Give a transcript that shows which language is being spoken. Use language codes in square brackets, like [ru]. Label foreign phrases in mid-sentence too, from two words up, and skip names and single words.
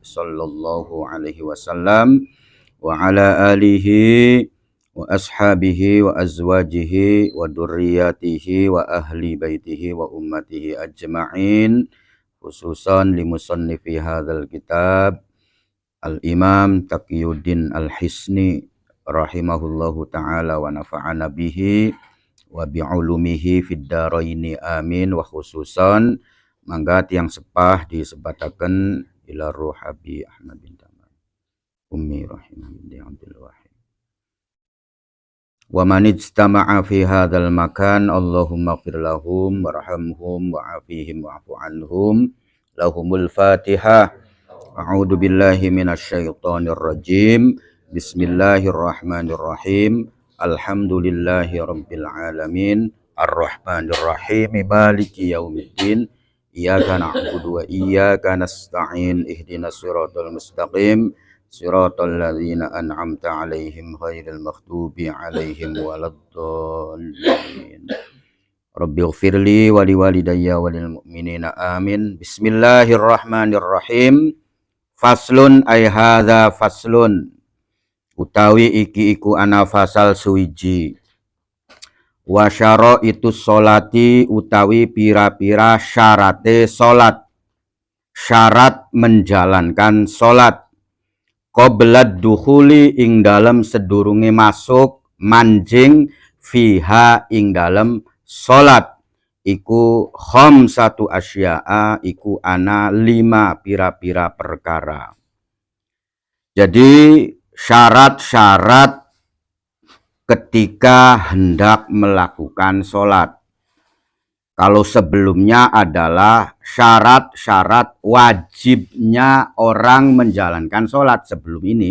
[ar] صلى الله عليه وسلم وعلى آله وأصحابه وأزواجه وذريته وأهل بيته وأمته أجمعين، خصوصا لمصنف هذا الكتاب الإمام تقي الدين الحصني رحمه الله تعالى ونفعنا به وبعلومه في الدارين آمين. وخصوصا [jv] mangga tiang sepah disebataken [ar] إلى روح أبي أحمد بن تمام أمي رحيمة بنت عبد الواحد. ومن اجتمع في هذا المكان اللهم اغفر لهم وارحمهم وعافهم واعف عنهم. لهم الفاتحة. أعوذ بالله من الشيطان الرجيم. بسم الله الرحمن الرحيم. الحمد لله رب العالمين. الرحمن الرحيم. مالك يوم الدين. إياك نعبد وإياك نستعين. اهدنا الصراط المستقيم. صراط الذين أنعمت عليهم غير المغضوب عليهم ولا الضالين. رب اغفر لي ولوالدي وللمؤمنين آمين. بسم الله الرحمن الرحيم. فصل أي هذا فصل. [jv] Utawi iki iku ana fasal suwiji. [ar] وشرائط الصلاة [jv] utawi pira-pira syarate salat. [id] Syarat menjalankan salat. [ar] قبل الدخول [jv] ing dalem sedurunge masuk manjing fiha ing dalem salat iku [ar] خمسة أشياء [jv] iku ana 5 pira-pira perkara. [id] Jadi syarat-syarat ketika hendak melakukan salat. Kalau sebelumnya adalah syarat-syarat wajibnya orang menjalankan sholat sebelum ini.